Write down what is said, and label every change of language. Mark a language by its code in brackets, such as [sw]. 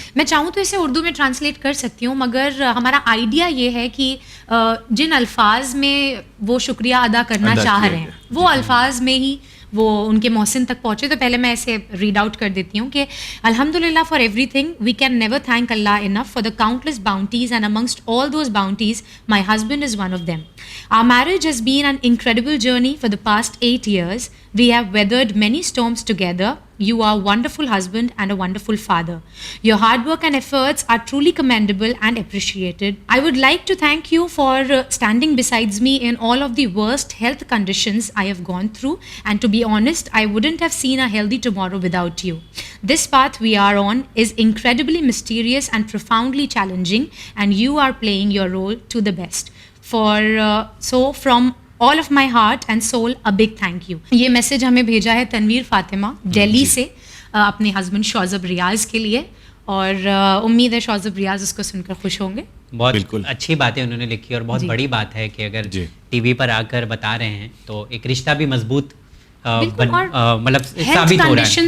[ur] میں چاہوں تو اسے اردو میں ٹرانسلیٹ کر سکتی ہوں، مگر ہمارا آئیڈیا یہ ہے کہ جن الفاظ میں وہ شکریہ ادا کرنا چاہ رہے ہیں وہ الفاظ میں ہی وہ ان کے محسن تک پہنچے. تو پہلے میں اسے ریڈ آؤٹ کر دیتی ہوں کہ [en] الحمد للہ for everything we can never thank Allah enough for the countless bounties and amongst all those bounties my husband is one of them. Our marriage has been an incredible journey for the past 8 years. We have weathered many storms together. You are a wonderful husband and a wonderful father. Your hard work and efforts are truly commendable and appreciated. I would like to thank you for standing beside me in all of the worst health conditions I have gone through. And to be honest, I wouldn't have seen a healthy tomorrow without you. This path we are on is incredibly mysterious and profoundly challenging, and you are playing your role to the best. So from all of my heart and soul a big thank you. [ur] یہ message ہمیں بھیجا ہے تنویر فاطمہ دہلی سے اپنے husband Shozab ریاض کے لیے، اور امید ہے شوزب ریاض اس کو سن کر خوش ہوں گے. بہت اچھی باتیں انہوں نے لکھی، اور بہت بڑی بات ہے کہ اگر ٹی وی پر آ کر بتا رہے ہیں تو ایک رشتہ بھی مضبوط مطلب ثابت ہو رہا ہے.